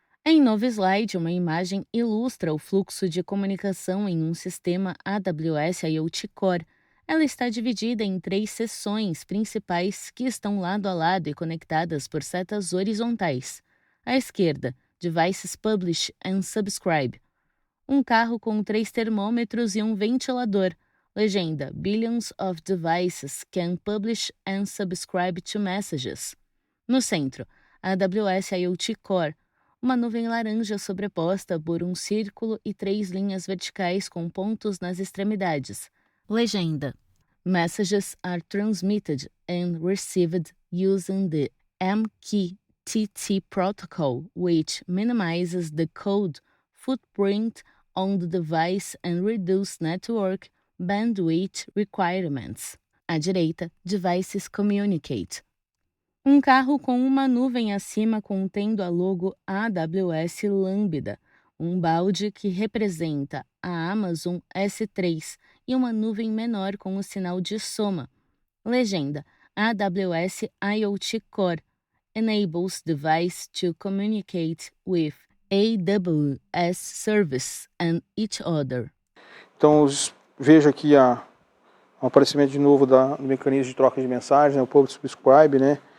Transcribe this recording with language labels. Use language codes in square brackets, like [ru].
[pt] Em novo slide, uma imagem ilustra o fluxo de comunicação em um sistema AWS IoT Core. Ela está dividida em 3 seções principais que estão lado a lado e conectadas por setas horizontais. À esquerda, Devices Publish and Subscribe. Um carro com 3 termômetros e um ventilador. [en] Legenda: Billions of devices can publish and subscribe to messages. [pt] No centro, AWS IoT Core. Uma nuvem laranja sobreposta por um círculo e 3 linhas verticais com pontos nas extremidades. [en] Legenda: Messages are transmitted and received using the MQTT protocol, which minimizes the code footprint on the device and reduces network bandwidth requirements. [pt] À direita, Devices Communicate. Um carro com uma nuvem acima contendo a logo AWS Lambda, um balde que representa a Amazon S3 e uma nuvem menor com o sinal de soma. [en] Legenda: AWS IoT Core enables device to communicate with AWS service and each other. [pt] Então, veja aqui o aparecimento de novo do mecanismo de troca de mensagens, né, o Publish Subscribe, né?